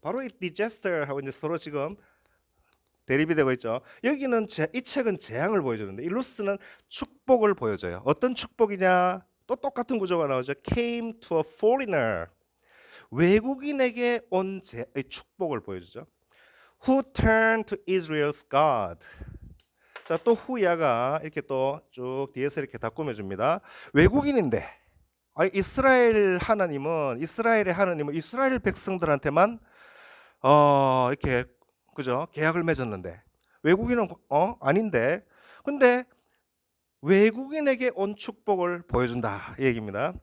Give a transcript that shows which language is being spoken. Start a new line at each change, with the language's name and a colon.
Korean: 바로 이 disaster하고 이제 서로 지금 대립이 되고 있죠. 여기는 이 책은 재앙을 보여주는데 이 루스는 축복을 보여줘요. 어떤 축복이냐? 또 똑같은 구조가 나오죠.
English: Came to a foreigner.
Korean: 외국인에게 온 축복을 보여주죠.
English: Who turned to Israel's God.
Korean: 자, 또 후야가 이렇게 또 쭉 뒤에서 이렇게 다 꾸며줍니다. 외국인인데, 이스라엘의 하나님은 이스라엘 백성들한테만 이렇게 그죠? 계약을 맺었는데 외국인은 아닌데, 근데 외국인에게 온 축복을 보여준다 이 얘기입니다.